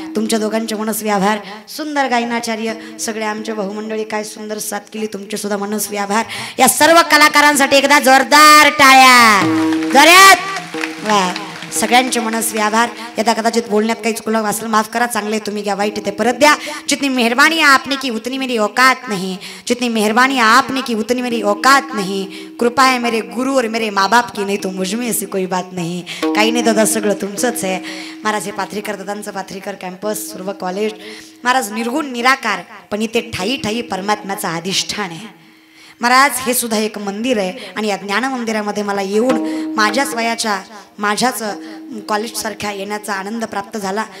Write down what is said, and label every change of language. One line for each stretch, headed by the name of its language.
Marathi: तुमच्या दोघांचे मनस्वी आभार. सुंदर गायनाचार्य सगळे आमचे बहुमंडळी, काय सुंदर साथ केली, तुमचे सुद्धा मनस्वी आभार. या सर्व कलाकारांसाठी एकदा जोरदार टाळ्या जोरात. वा, सगळ्यांचे मनस्वी आभार. यदा कदाचित बोलण्यात काही चुकलं असेल माफ करा, चांगले तुम्ही घ्या, वाईट ते परत द्या.
Hindi: जितनी मेहरबानी आपने की उतनी मेरी औकात नहीं, जितनी मेहरबानी आपने की उतनी मेरी औकात नहीं. कृपा है मेरे गुरु और मेरे माँ बाप की, नहीं तो मुझमें ऐसी कोई बात नहीं.
Marathi: काही नाही दादा, सगळं तुमचंच आहे. महाराज हे पाथरीकर दादांचं पाथरीकर कॅम्पस, सर्व कॉलेज, महाराज निर्गुण निराकार, पण इथे ठाई ठाई परमात्म्याचं अधिष्ठान आहे. महाराज हे सुद्धा एक मंदिर आहे, आणि या ज्ञान मंदिरामध्ये मला येऊन माझ्याच वयाच्या, माझ्याच कॉलेजसारख्या येण्याचा आनंद प्राप्त झाला.